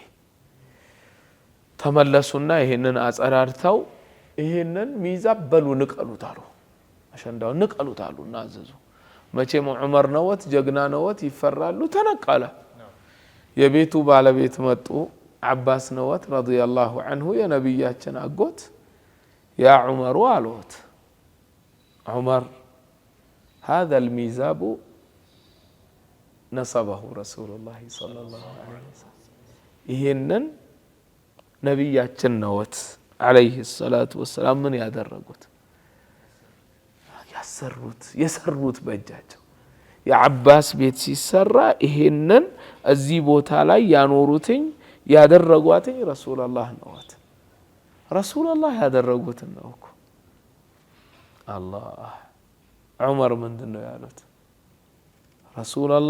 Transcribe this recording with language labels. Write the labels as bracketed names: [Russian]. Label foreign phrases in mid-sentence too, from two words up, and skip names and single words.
[Amharic] ተመለሱና ይሄንን አጸዳድተው ይሄንን ሚዛብ በሉ ንቀሉት አሉ። አሸንዳው ንቀሉት አሉና አዘዙ። መቼም ዑመር ነወት ጀግና ነወት ይፈራሉ። ተነቀለ። የቤቱ ባለቤት መጡ። አባስ ነወት [Arabic] رضي الله عنه [Amharic] የነቢያችን አጎት ያ ዑመሩ አሉት። ዑመር [Arabic] هذا الميزاب نصبه رسول الله صلى الله عليه وسلم [Amharic] ይሄንን ነቢያችን ነወት [Arabic] عليه الصلاة والسلام [Amharic] ምን ያደረጉት የሰሩት በእጃቸው። የአባስ ቤት ሲሰራ ይሄንን እዚህ ቦታ ላይ ያኖሩትኝ ያደረጓትኝ ረሱላህ ነወት። ረሱላህ ያደረጉት ነው እኮ። አላህ ዑመር ምንድነው ያሉት?